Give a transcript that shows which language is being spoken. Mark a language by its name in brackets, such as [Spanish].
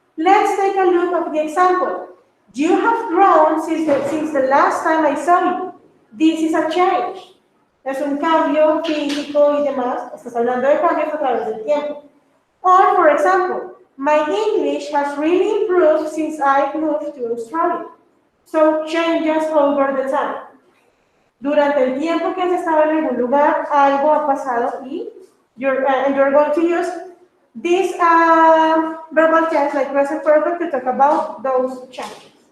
[English] Let's take a look at the example. You have grown since the last time I saw you. This is a change. [Spanish] Es un cambio físico y demás. Estás hablando de cambios a través del tiempo. [English] Or, for example, my English has really improved since I moved to Australia. So, changes over the time. [Spanish] Durante el tiempo que has estado en algún lugar, algo ha pasado y [English] you're going to use this verbal tense like present perfect to talk about those changes.